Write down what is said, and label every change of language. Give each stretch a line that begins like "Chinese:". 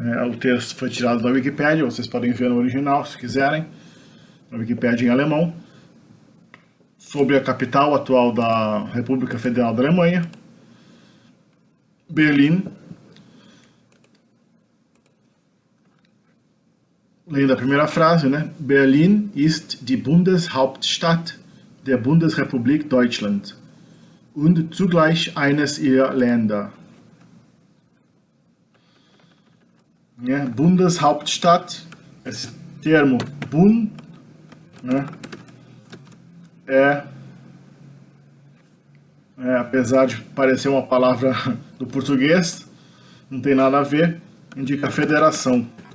Portuguese: O texto foi tirado da Wikipédia, vocês podem ver no original se quiserem, na Wikipédia em alemão, sobre a capital atual da República Federal da Alemanha, Berlim. Lendo a primeira frase, né?
German: Berlin ist die Bundeshauptstadt der Bundesrepublik Deutschland und zugleich eines ihrer Länder.
Portuguese: Bundeshauptstadt, esse termo Bund, né, apesar de parecer uma palavra do português, não tem nada a ver, indica federação.